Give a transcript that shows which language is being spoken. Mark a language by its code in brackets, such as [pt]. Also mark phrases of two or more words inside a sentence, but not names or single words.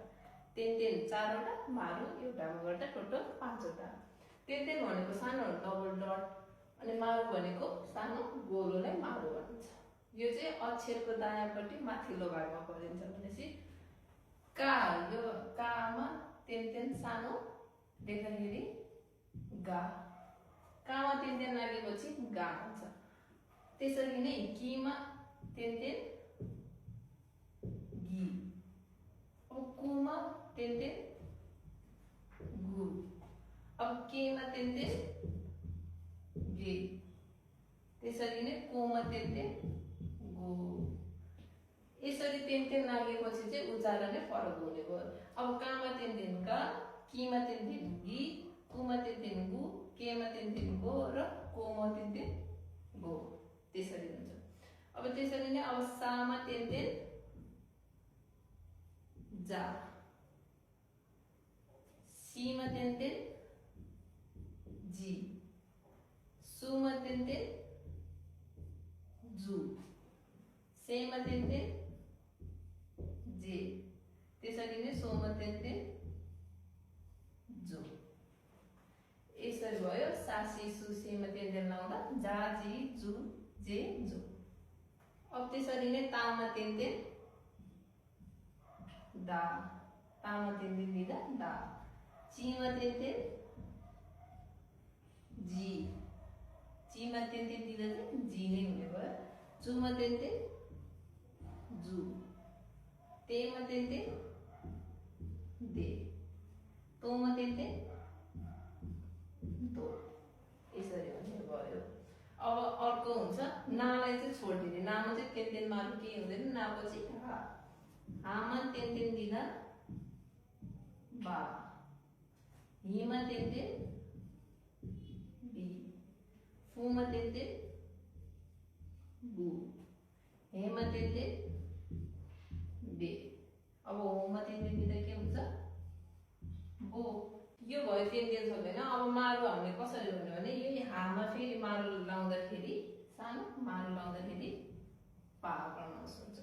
[ne] तेन 4 वटा मारु एउटामा गर्दा टोटल 5 वटा। तेन भनेको सानो डबल डट अनि मारु भनेको सानो गोलोलाई मारु भनिन्छ। यो चाहिँ अक्षरको दायाँपट्टि माथिल्लो भागमा परिन्छ। भनेपछि का यो कामा तेन सानो लेख्दाखेरि गा, कामा तेन लागेपछि गा हुन्छ। त्यसरी नै किमा तेन गी, अब कुमा तेन गु, अब केमा तेन गे, त्यसरी नै कोमा तेन गो। यसरी तेन लागेपछि चाहिँ उच्चारण नै फरक हुने भयो। अब कामा तेन का, किमा तेन गी, कुमा तेन गु, केमा तेन गो र कोमा तेन गो, त्यसरी हुन्छ। अब त्यसरी नै अब सामा तेन जा, सीमा तेन जी, सुमा तेन जु, सेमा तेन जे, त्यसरी नै सोमा तेन जो। यसरी भयो सासी सु सेमा तेन लाउँदा जा जी जु जे जो। अब त्यसरी नै तामा तेन दा, तामा तेन दिँदा दा, चीमा तेन जी, चीमा तेन दिँदा चाहिँ जी नै हुने भयो। जुमा तेन जु, तेमा तेन दे, तोमा तेन दो, यसरी हुने भयो। अब अर्को हुन्छ नालाई चाहिँ छोडिदिने। नामा चाहिँ तेन मारु के हुँदैन, नापछि हा, हामा तेन दिँदा बा, हिमा तेन बी, फुमा तेन बु, हेमा तेन बे। अब होमा तेन दिँदा के हुन्छ बो। यो भयो तेन सक्दैन। अब मारु हामीले कसरी हुने भने यही हामा फेरि मारु लाउँदाखेरि सानो, मारु लाउँदाखेरि पा प्रनाउन्स हुन्छ।